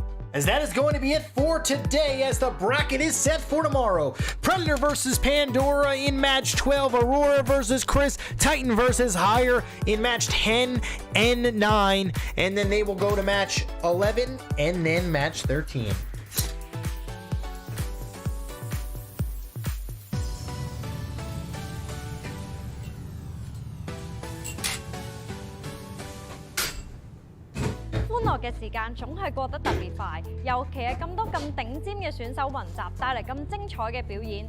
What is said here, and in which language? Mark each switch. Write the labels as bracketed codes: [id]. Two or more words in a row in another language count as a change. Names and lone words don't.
[en] as that is going to be it for today, as the bracket is set for tomorrow. Predator versus Pandora in match 12, Aurora versus Chris, Titan versus Higher in match 10 and 9, and then they will go to match 11 and then match 13. [yue] 歡樂嘅時間總係過得特別快，尤其係咁多咁頂尖嘅選手雲集，帶嚟咁精彩嘅表演。